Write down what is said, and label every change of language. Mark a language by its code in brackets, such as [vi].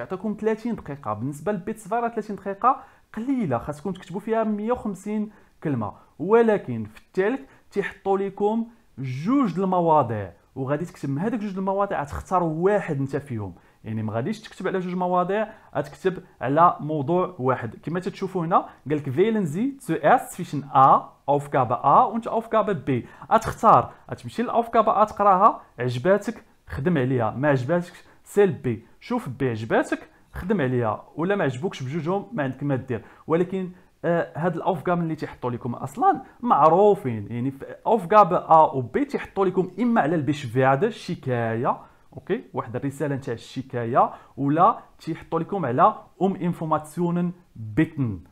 [ar] تعطيكم 30 دقيقه. بالنسبه للبيت صغيره 30 دقيقه قليله، خاصكم تكتبوا فيها 150 كلمه، ولكن في التالك تيحطوا لكم جوج المواضيع، وغادي تكتب من هذوك جوج المواضيع تختار واحد انت فيهم. يعني ما غاديش تكتب على جوج مواضيع، غتكتب على موضوع واحد. كما تتشوفوا هنا قال لك [de] wählen Sie zuerst zwischen A Aufgabe A und Aufgabe B. [ar] غتختار، غتمشي للأوفكابه A تقراها، عجباتك خدم عليها، ما عجباتكش سيل بي. شوف بي عجباتك خدم عليها، ولا ما عجبوكش بجوجهم ما عندك ما دير. ولكن هاد الاوفغام اللي تيحطوا لكم اصلا معروفين. يعني في اوفغاب ا و بي تيحطوا لكم اما على البيشفيرد الشكايه، اوكي، واحد الرساله نتاع الشكايه، ولا تيحطوا لكم على انفورماسيونن بيتن.